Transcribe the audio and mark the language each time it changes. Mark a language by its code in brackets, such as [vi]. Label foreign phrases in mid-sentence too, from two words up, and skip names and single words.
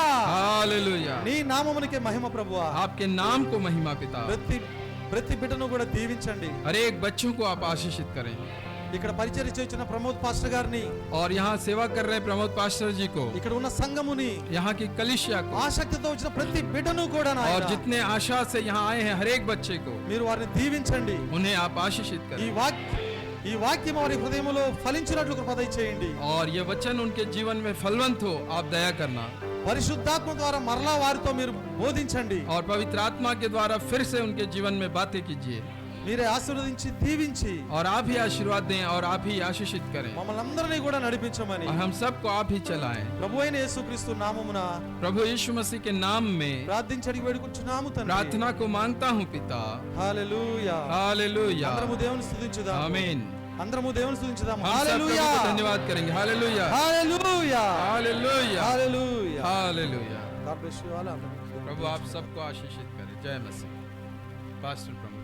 [hi] हालेलुया। [te] నీ నామమునకే మహిమ ప్రభువా. [hi] आपके नाम को महिमा पिता। [te] ప్రతి బిడ్డను కూడా దీవించండి. [hi] हर एक बच्चों को आप आशीषित करें। [te] ఇక్కడ పరిచర్య చేస్తున్న ప్రమోద్ పాస్టర్ గారిని, [hi] और यहाँ सेवा कर रहे प्रमोद पास्टर जी को, [te] ఇక్కడ ఉన్న సంఘముని, [hi] यहाँ की कलिसिया को, [te] ఆసక్తితో వచ్చిన ప్రతి బిడ్డను కూడా [hi] और [te] నాయనా [hi] जितने आशा से यहाँ आए हैं हर एक बच्चे को [te] మీరు వారిని దీవించండి. [hi] उन्हें आप आशीषित [te] ఈ [hi] करें। [te] ఈ వాక్యం వారి హృదయములో ఫలించినట్లు కృప దయచేయండి. [hi] और ये वचन उनके जीवन में फलवंत हो आप दया करना। [te] పరిశుద్ధాత్మ ద్వారా మరలా వారితో మీరు బోధించండి. [hi] और पवित्र आत्मा के द्वारा फिर से उनके जीवन में बातें कीजिए। [te] మీరే ఆశీర్వదించి దీవించి [hi] और आप ही आशीर्वाद दें और आप ही आशीषित करें। [te] మమ్మల్ని అందరినీ కూడా నడిపించమని [hi] और हम सबको आप ही चलाएं। [te] ప్రభు అయిన యేసుక్రీస్తు నామమున [hi] प्रभु यीशु मसीह के नाम में [te] ప్రార్థించి అడిగి వేడుకుంటున్నాము తండ్రి. [hi] प्रार्थना को मांगता हूँ पिता। [te] హల్లెలూయా. [hi] हालेलुया। [te] అందరము దేవుని స్తుతించుదాం. [hi] आमीन। [te] అందరము దేవుని స్తుతించుదాం. [hi] हम सब प्रभु [te] హల్లెలూయా. [hi] को धन्यवाद करेंगे। हालेलुया। [te] హల్లెలూయా. [hi] हालेलुया। [te] హల్లెలూయా. [hi] हालेलुया। [en] God bless you all. [hi] प्रभु आप सबको आशीषित करें। जय मसीह। पास्टर